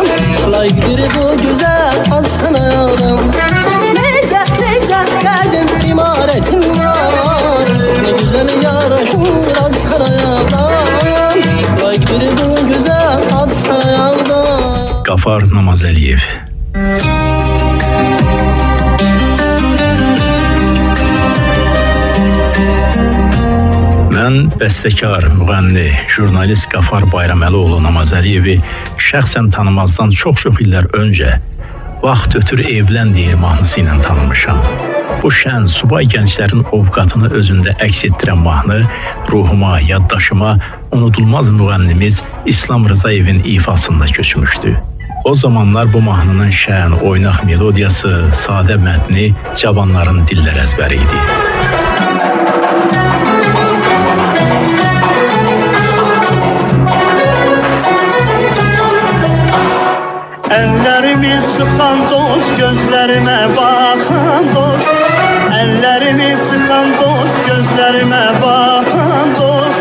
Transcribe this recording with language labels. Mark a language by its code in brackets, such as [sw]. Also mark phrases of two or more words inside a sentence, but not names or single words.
[tr] Layıktır bu güzel ad sana yalan. Neyse geldim imaretin var. Ne güzel yaraşır ad sana yalan. Layıktır bu güzel ad sana yalan. [az] Qafar Namazəliyev. Mən bəstəkar, müğənni, jurnalist Qafar Bayraməlioğlu Namazəliyevi şəxsən tanımazdan çox illər öncə Vaxt ötür evlən deyir mahnısı ilə tanımışam. Bu şən, subay gənclərin ovqatını özündə əks etdirən mahnı ruhuma, yaddaşıma unudulmaz müğənnimiz İslam Rızayevin ifasında köçmüşdü. O zamanlar bu mahnının şən, oynaq melodiyası, sadə mətni cavanların dillər əzbəri idi. [tr] Ellerimi sıkan dost, gözlerime bakan dost. Ellerimi sıkan dost, gözlerime bakan dost.